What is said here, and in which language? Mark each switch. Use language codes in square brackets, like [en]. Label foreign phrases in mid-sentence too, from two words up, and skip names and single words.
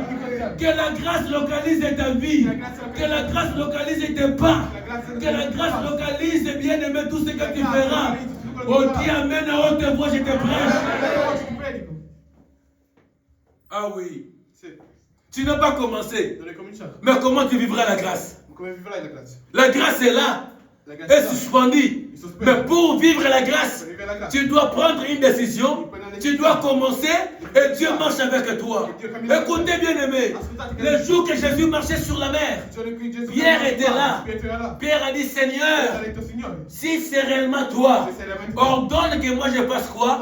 [fr] Que la grâce localise ta vie. Que la grâce localise tes pas. Que la grâce localise, bien aimé, tout ce que tu feras. Oh Dieu, amène à haute voix, je te prêche. Ah oui. Tu n'as pas commencé. Mais comment tu vivras la grâce? [it] Come vivrai la grazia? [fr] La grâce est là. Est suspendue. Mais pour vivre la grâce, tu dois prendre une décision. Tu dois commencer et Dieu marche avec toi. Écoutez bien aimé, le jour que Jésus marchait sur la mer, Pierre était là. Pierre a dit Seigneur, si c'est réellement toi, ordonne que moi je fasse quoi?